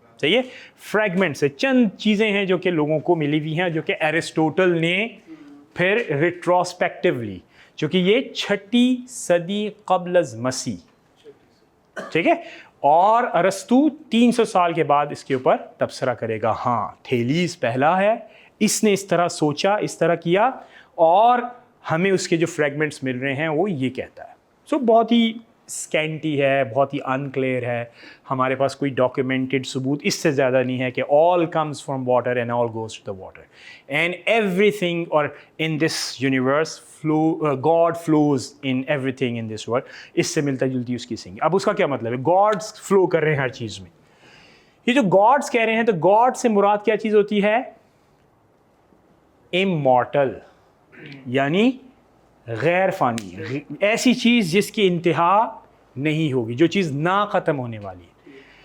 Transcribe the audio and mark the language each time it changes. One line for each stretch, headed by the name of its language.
Urdu: صحیح ہے, فریگمنٹس ہے, چند چیزیں ہیں جو کہ لوگوں کو ملی ہوئی ہیں جو کہ ایرسٹوٹل نے پھر ریٹروسپیکٹیولی, چونکہ یہ 6 صدی قبل از مسیح, ٹھیک ہے, اور ارسطو 300 سال کے بعد اس کے اوپر تبصرہ کرے گا. ہاں تھیلیز پہلا ہے, اس نے اس طرح سوچا, اس طرح کیا, اور ہمیں اس کے جو فریگمنٹس مل رہے ہیں وہ یہ کہتا ہے. سو بہت ہی اسکینٹی ہے, بہت ہی انکلیئر ہے, ہمارے پاس کوئی ڈاکیومنٹڈ ثبوت اس سے زیادہ نہیں ہے کہ
English: all comes from water and all goes to the water and everything or in this universe God flows in everything in this world.
Urdu: اس سے ملتا جلتی اس کی سنگ. اب اس کا کیا مطلب ہے؟ گاڈس فلو کر رہے ہیں ہر چیز میں. یہ جو گاڈس کہہ رہے ہیں تو گاڈ سے مراد کیا چیز ہوتی ہے؟ immortal, یعنی غیر فانی, ایسی چیز جس کی انتہا نہیں ہوگی, جو چیز نہ ختم ہونے والی ہے.